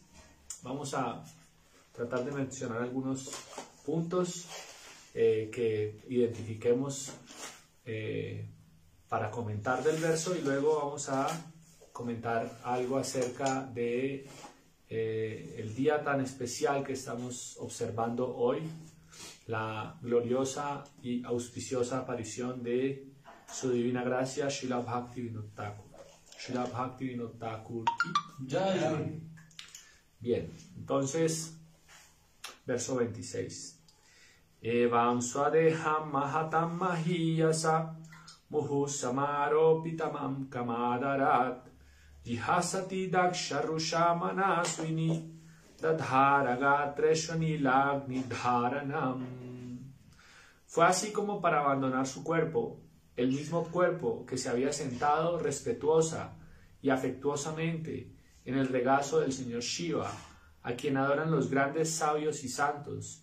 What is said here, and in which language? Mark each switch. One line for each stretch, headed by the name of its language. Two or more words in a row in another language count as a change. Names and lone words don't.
Spanish: Vamos a tratar de mencionar algunos puntos que identifiquemos para comentar del verso, y luego vamos a comentar algo acerca de el día tan especial que estamos observando hoy, la gloriosa y auspiciosa aparición de su divina gracia Srila Bhakti Vinod Thakur. Srila Bhakti Vinod Thakur. Bien, entonces verso 26.
Sanskrit: Evam swadeham mahatam mahiyasa muhu samaropitamam kamadarat jihasati daksharusha manaswini
Spanish: Fue así como para abandonar su cuerpo, el mismo cuerpo que se había sentado respetuosa y afectuosamente en el regazo del señor Shiva, a quien adoran los grandes sabios y santos.